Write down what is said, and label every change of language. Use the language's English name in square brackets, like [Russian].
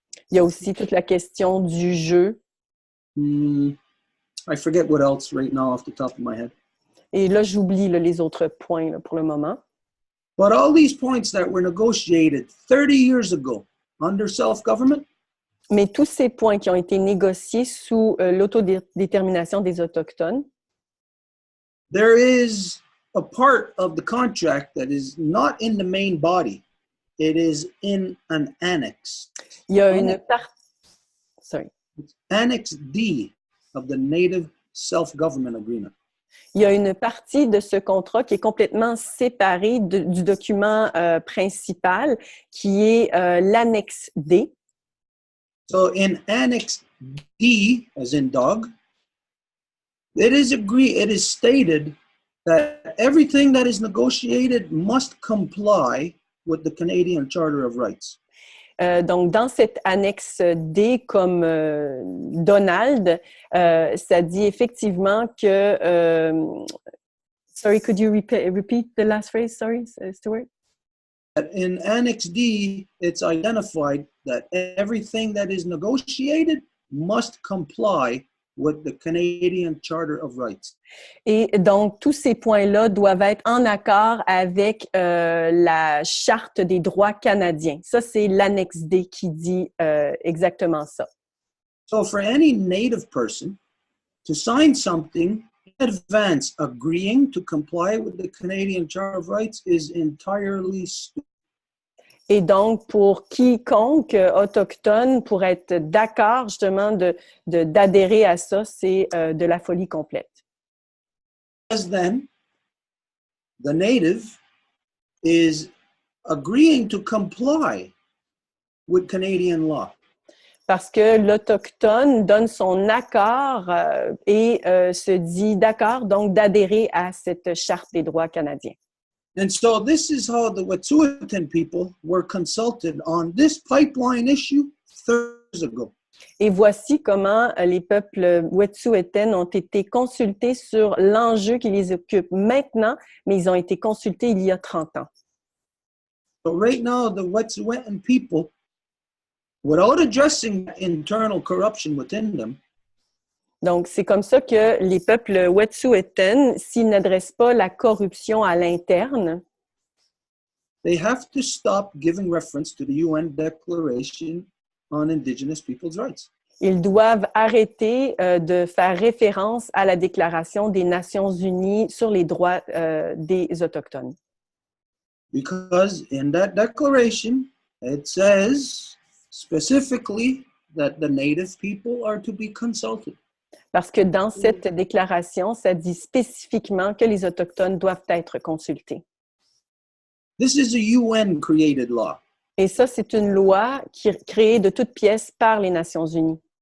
[French] Il y a aussi toute la question du jeu. [English] I forget what else right now off the top of my head. [French] Et là, j'oublie les autres points là, pour le moment. [English] But all these points that were negotiated 30 years ago under self-government, [French] mais tous ces points qui ont été négociés sous l'autodétermination des Autochtones, [English] there is a part of the contract that is not in the main body. It is in an annex. [French] Il y a une partie. [English] Annex D of the Native Self-Government Agreement. [French] Il y a une partie de ce contrat qui est complètement séparée du document principal, qui est l'annexe D. [English] So in Annex D, as in dog, it is stated that everything that is negotiated must comply with the Canadian Charter of Rights. [French] Donc, dans cette annexe D, comme Donald, ça dit effectivement que... [English] sorry, could you repeat the last phrase? Sorry, Stuart? In Annex D, it's identified that everything that is negotiated must comply with the Canadian Charter of Rights. [French] Et donc, tous ces points-là doivent être en accord avec la Charte des droits canadiens. Ça, c'est l'annexe D qui dit exactement ça. [English] So for any Native person to sign something in advance agreeing to comply with the Canadian Charter of Rights is entirely stupid. [French] Et donc, pour quiconque autochtone, pour être d'accord justement d'adhérer à ça, c'est de la folie complète. [English] As then, the Native is agreeing to comply with Canadian law. [French] Parce que l'Autochtone donne son accord et se dit d'accord, donc d'adhérer à cette Charte des droits canadiens. [English] And so this is how the Wet'suwet'en people were consulted on this pipeline issue 30 years ago. [French] Et voici comment les peuples Wet'suwet'en ont été consultés sur l'enjeu qui les occupe maintenant, mais ils ont été consultés il y a 30 ans. [English] So right now, the Wet'suwet'en people, without addressing internal corruption within them, [French] Donc, c'est comme ça que les peuples Wet'suwet'en, s'ils n'adressent pas la corruption à l'interne, [English] they have to stop giving reference to the UN Declaration on Indigenous Peoples' Rights. [French] ils doivent arrêter de faire référence à la Déclaration des Nations Unies sur les droits des Autochtones. [English] Because in that declaration, it says specifically that the Native people are to be consulted. [French] Parce que dans cette déclaration, ça dit spécifiquement que les Autochtones doivent être consultés. [English] This is a UN-created law. [French] Et ça, c'est une loi qui est créée de toutes pièces par les Nations Unies.